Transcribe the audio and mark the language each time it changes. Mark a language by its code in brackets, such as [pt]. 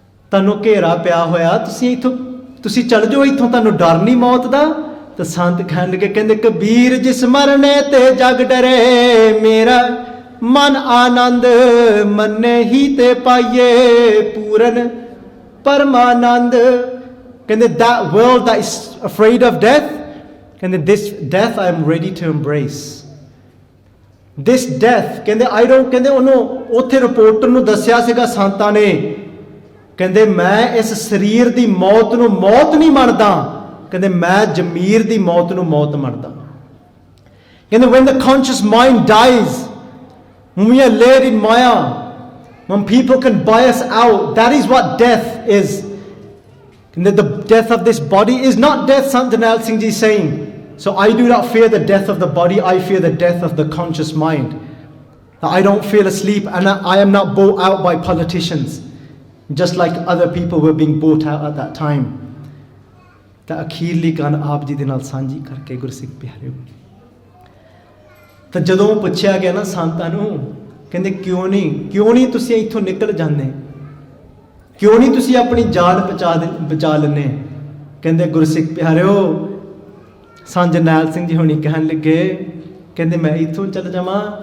[pa] ਤੁਹਾਨੂੰ ਘੇਰਾ ਪਿਆ ਹੋਇਆ, ਤੁਸੀਂ ਚੱਲ ਜਾਓ ਇੱਥੋਂ, ਤੁਹਾਨੂੰ ਡਰ ਨਹੀਂ ਮੌਤ ਦਾ? ਤਾਂ ਸੰਤ ਕਹਿਣ ਲੱਗੇ, ਕਹਿੰਦੇ ਕਬੀਰ ਜਿਸ ਮਰਨੇ ਤੇ ਜਗ ਡਰੇ, ਮੇਰਾ ਮਨ ਆਨੰਦ ਮੰਨੇ ਹੀ ਤੇ ਪਾਈਏ ਪੂਰਨ ਪਰਮਾਨੰਦ। ਕਹਿੰਦੇ [en] that world that is afraid of death, ਕਹਿੰਦੇ this death I am ready to embrace. this death [pa] ਕਹਿੰਦੇ [en] I don't, [pa] ਕਹਿੰਦੇ ਉਹਨੂੰ ਉੱਥੇ ਰਿਪੋਰਟਰ ਨੂੰ ਦੱਸਿਆ ਸੀਗਾ ਸੰਤਾਂ ਨੇ, ਕਹਿੰਦੇ ਮੈਂ ਇਸ ਸਰੀਰ ਦੀ ਮੌਤ ਨੂੰ ਮੌਤ ਨਹੀਂ ਮੰਨਦਾ, ਕਹਿੰਦੇ ਮੈਂ ਜ਼ਮੀਰ ਦੀ ਮੌਤ ਨੂੰ ਮੌਤ ਮੰਨਦਾ। ਕਹਿੰਦੇ [en] when the conscious mind dies, when we are led in maya, when people can buy us out, that is what death is. [pa] ਕਹਿੰਦੇ [en] the death of this body is not death, Sant Janal Singh ji is saying. So I do not fear the death of the body, I fear the death of the conscious mind. I don't feel asleep and I am not bought out by politicians, just like other people were being bought out at that time. [pa] ਤਾਂ ਅਖੀਰਲੀ ਗੱਲ ਆਪ ਜੀ ਦੇ ਨਾਲ ਸਾਂਝੀ ਕਰਕੇ ਗੁਰਸਿੱਖ ਪਿਆਰਿਓ, ਤਾਂ ਜਦੋਂ ਪੁੱਛਿਆ ਗਿਆ ਨਾ ਸੰਤਾਂ ਨੂੰ, ਕਹਿੰਦੇ ਕਿਉਂ ਨਹੀਂ ਤੁਸੀਂ ਇੱਥੋਂ ਨਿਕਲ ਜਾਂਦੇ, ਕਿਉਂ ਨਹੀਂ ਤੁਸੀਂ ਆਪਣੀ ਜਾਨ ਬਚਾ ਲੈਂਦੇ? ਕਹਿੰਦੇ ਗੁਰਸਿੱਖ ਪਿਆਰਿਓ, ਸੰਤ ਜਰਨੈਲ ਸਿੰਘ ਜੀ ਹੋਣੀ ਕਹਿਣ ਲੱਗੇ, ਕਹਿੰਦੇ ਮੈਂ ਇੱਥੋਂ ਚੱਲ ਜਾਵਾਂ?